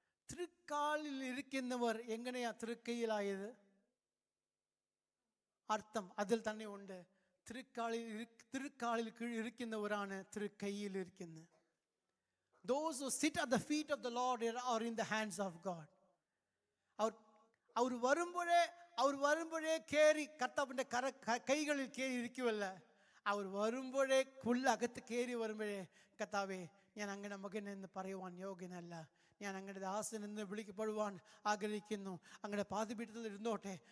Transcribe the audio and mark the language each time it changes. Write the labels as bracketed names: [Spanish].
[Malayalam] തൃക്കാലിൽ ഇരിക്കുന്നവർ എങ്ങനെയാ തൃക്കൈയിലായത്? അർത്ഥം അതിൽ തന്നെ ഉണ്ട്. തൃക്കാലിൽ ഇരിക്കുന്നവരാണ് തൃക്കൈയിൽ ഇരിക്കുന്നത്. [English] Those who sit at the feet of the Lord are in the hands of God. [Malayalam] അവർ വരുമ്പോഴേ കയറി കർത്താവിൻ്റെ കൈകളിൽ കയറി ഇരിക്കുമല്ല. അവർ വരുമ്പോഴേ അകത്ത് കയറി വരുമ്പോഴേ, കർത്താവേ, ഞാൻ അങ്ങയുടെ മകൻ എന്ന് പറയുവാൻ യോഗ്യനല്ല, ഞാൻ അങ്ങയുടെ ദാസൻ എന്ന് വിളിക്കപ്പെടുവാൻ ആഗ്രഹിക്കുന്നു, അങ്ങയുടെ പാദപീഠത്തിൽ ഇരുന്നോട്ടെ.